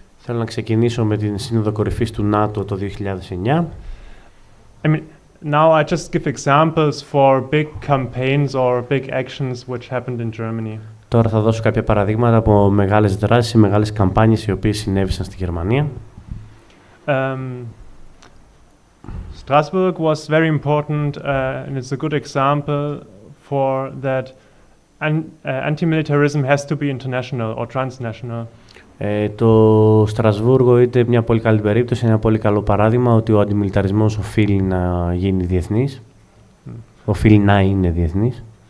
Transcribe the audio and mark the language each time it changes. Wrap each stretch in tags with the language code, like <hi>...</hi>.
<el>Θέλω να ξεκινήσω με την Σύνοδο Κορυφής του ΝΑΤΟ το 2009.</el> <en>I mean, now I just give examples for big campaigns or big actions which happened in Germany.</en> <el>Τώρα θα δώσω κάποια παραδείγματα από μεγάλες δράσεις, μεγάλες καμπάνιες οι οποίες συνέβησαν στη Γερμανία.</el> <en>Strasbourg was very important and it's a good example for that anti-militarism has to be international or transnational.</en> <el>Το Στρασβούργο είναι μια πολύ καλή περίπτωση, ένα πολύ καλό παράδειγμα ότι ο αντιμιλιταρισμός οφείλει να γίνει διεθνής, οφείλει να είναι διεθνής.</el>